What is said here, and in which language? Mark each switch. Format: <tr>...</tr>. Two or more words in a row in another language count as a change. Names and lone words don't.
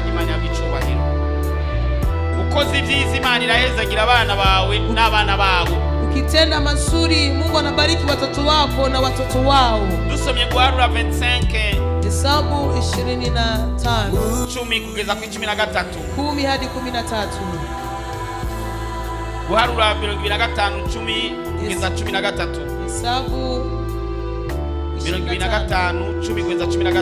<rw>Imana y'icubahiro. Ukoze ibyiza Imana irahezagira abana bawe n'abana babo.</rw> <sw>Ukitenda mazuri Mungu anabariki watoto wako na watoto wao.</sw> <rw>Dusomye Guharura 25</rw> <sw>Hesabu 25</sw> <rw>10 kugeza ku 13.</rw> <sw>10 hadi 13.</sw> <rw>Guharura 25 10 kugeza 13.</rw> <sw>Hesabu</sw> <rw>25 10 kugeza 13.</rw>